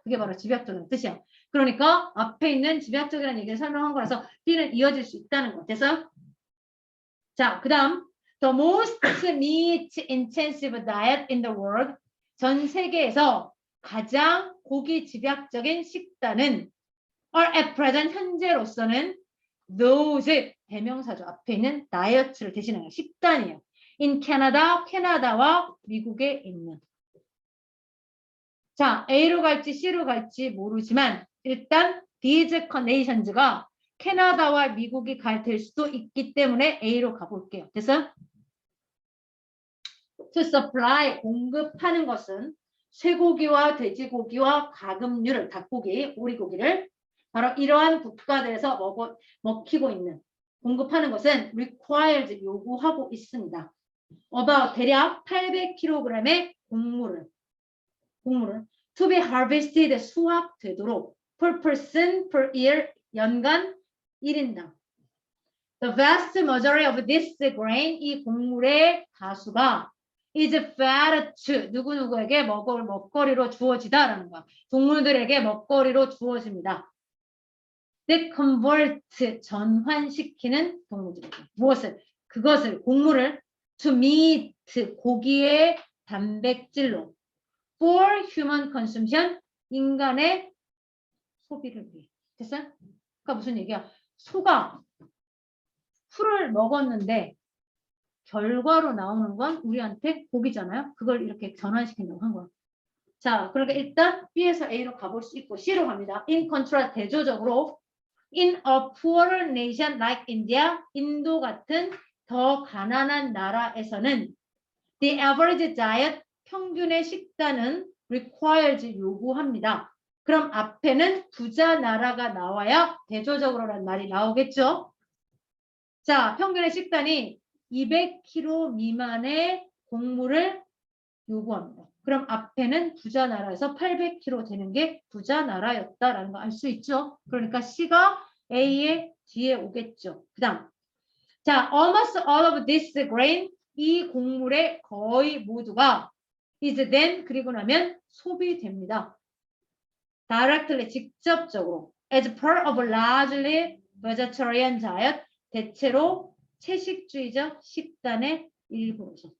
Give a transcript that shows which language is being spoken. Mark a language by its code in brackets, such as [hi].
[ko] 그게 바로 집약적인 뜻이야. 그러니까 앞에 있는 집약적이라는 얘기를 설명한 거라서 B는 이어질 수 있다는 거. 됐어요? [en] 자, 그 다음 The most meat intensive diet in the world [ko] 전 세계에서 가장 고기 집약적인 식단은 [en] are at present [ko] 현재로서는 [en] those [ko] 대명사죠. 앞에 있는 diet를 대신하는 식단이에요. [en] in Canada, [ko] 캐나다와 미국에 있는. 자, A로 갈지 C로 갈지 모르지만 일단 [en] these nations [ko] 가 캐나다와 미국이 될 수도 있기 때문에 A로 가볼게요. 됐어요? [en] To supply, [ko] 공급하는 것은 쇠고기와 돼지고기와 가금류를, 닭고기, 오리고기를 바로 이러한 국가들에서 먹히고 있는, 공급하는 것은 [en] requires, [ko] 요구하고 있습니다. [en] about [ko] 대략 800kg의 곡물을 [en] to be harvested, [ko] 수확되도록 [en] per person per year, [ko] 연간 1인당. [en] The vast majority of this grain, [ko] 이 곡물의 다수가 [en] is fed to, [ko] 누구누구에게 먹거리로 주어지다라는 거야. 동물들에게 먹거리로 주어집니다. [en] That convert, [ko] 전환시키는 동물들에게. 무엇을? 그것을, 곡물을 [en] to meat, [ko] 고기의 단백질로 [en] for human consumption, [ko] 인간의 소비를 위해. 됐어요? 그러니까 무슨 얘기야? 소가 풀을 먹었는데 결과로 나오는 건 우리한테 고기잖아요. 그걸 이렇게 전환시킨다고 한 거야. 자, 그러니까 일단 B에서 A로 가볼 수 있고 C로 갑니다. [en] In contrast, [ko] 대조적으로 [en] in a poorer nation like India, [ko] 인도 같은 더 가난한 나라에서는 [en] the average diet, [ko] 평균의 식단은 [en] requires, [ko] 요구합니다. 그럼 앞에는 부자 나라가 나와야 대조적으로라는 말이 나오겠죠. 자, 평균의 식단이 200kg 미만의 곡물을 요구합니다. 그럼 앞에는 부자 나라에서 800kg 되는 게 부자 나라였다라는 거 알 수 있죠. 그러니까 C가 A의 뒤에 오겠죠. 그 다음, 자, [en] almost all of this grain, [ko] 이 곡물의 거의 모두가 [en] is then, [ko] 그리고 나면 소비됩니다. [en] directly, [ko] 직접적으로 [en] as part of a largely vegetarian diet, [ko] 대체로 채식주의적 식단의 일부로서.